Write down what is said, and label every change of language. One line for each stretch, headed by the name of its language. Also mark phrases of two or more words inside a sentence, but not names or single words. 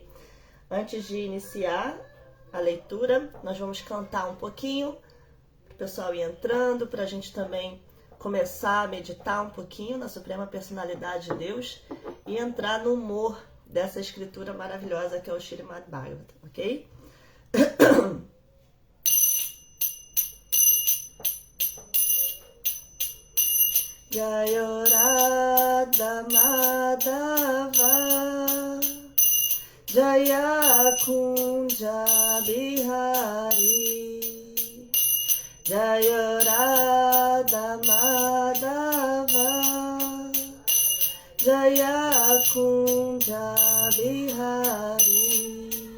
Portuguese: Antes de iniciar a leitura, nós vamos cantar um pouquinho para o pessoal ir entrando, para a gente também começar a meditar um pouquinho na Suprema Personalidade de Deus e entrar no humor dessa escritura maravilhosa que é o Srimad Bhagavata, ok?
Sanskrit: Jaya Radha Madhava Jaya Kunja Bihari Jaya Radha Madhava Jaya Kunja Bihari